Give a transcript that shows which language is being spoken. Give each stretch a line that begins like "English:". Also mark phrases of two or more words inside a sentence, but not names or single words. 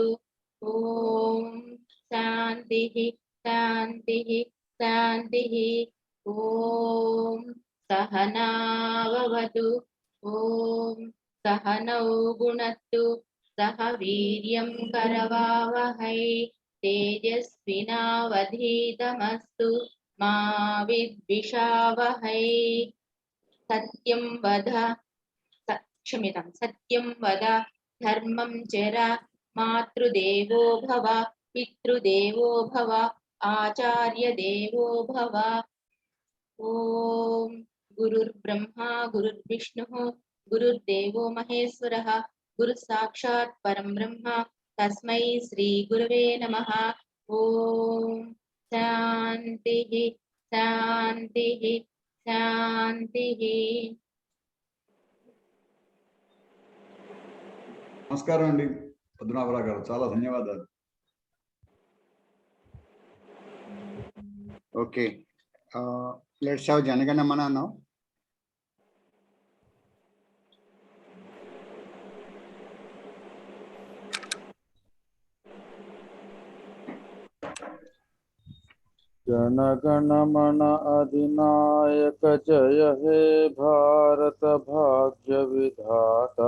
Sanskrit: ఓం శాంతిః శాంతిః శాంతిః. ఓం సహనావవతు. ఓం సహనౌ గుణత్తు. సహ వీర్యం కరవావహై. తేజస్వినావధీతమస్తు मा विद्विषावहै सत्यं वद क्षम्यतां सत्यं वद धर्मं चर मातृदेवो भव पितृदेवो भव आचार्यदेवो भव ॐ गुरुर्ब्रह्मा गुरुर्विष्णुः गुरुर्देवो महेश्वरः गुरुः साक्षात् परं ब्रह्म तस्मै श्री गुरवे नमः ॐ शान्तिः शान्तिः शान्तिः
Telugu: నమస్కారం అండి పద్మనాభరావు గారు, చాలా ధన్యవాదాలు.
English: Okay, let's have Janagana Mana now.
Bangla: জনগণ মন অধিনায়ক জয় হে ভারত ভাগ্য বিধাতা